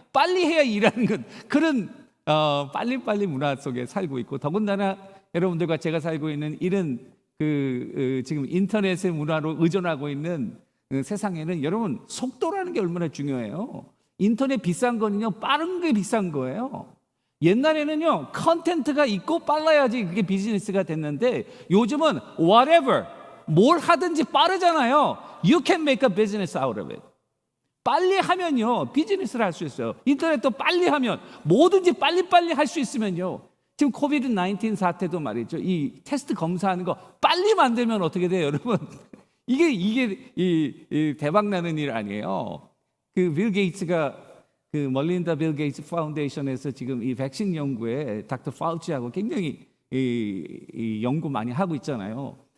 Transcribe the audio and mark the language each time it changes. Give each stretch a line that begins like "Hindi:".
Korean: 빨리 해야 일하는 건. 그런 빨리빨리 문화 속에 살고 있고, 더군다나 여러분들과 제가 살고 있는 이런 지금 인터넷의 문화로 의존하고 있는 세상에는 여러분 속도라는 게 얼마나 중요해요. 인터넷 비싼 거는요 빠른 게 비싼 거예요. 옛날에는요 컨텐츠가 있고 빨라야지 그게 비즈니스가 됐는데 요즘은 whatever 뭘 하든지 빠르잖아요.
English: You can make a business out of it.
Korean: 빨리 하면요 비즈니스를 할 수 있어요. 인터넷도 빨리 하면 뭐든지 빨리빨리 할 수 있으면요. 지금 코비드 19 사태도 말이죠. 이 테스트 검사하는 거 빨리 만들면 어떻게 돼요, 여러분? 이게 대박 나는 일 아니에요. 빌 게이츠가 멀린다 빌 게이츠 파운데이션에서 지금 이 백신 연구에 닥터 파우치하고 굉장히 이 연구 많이 하고 있잖아요.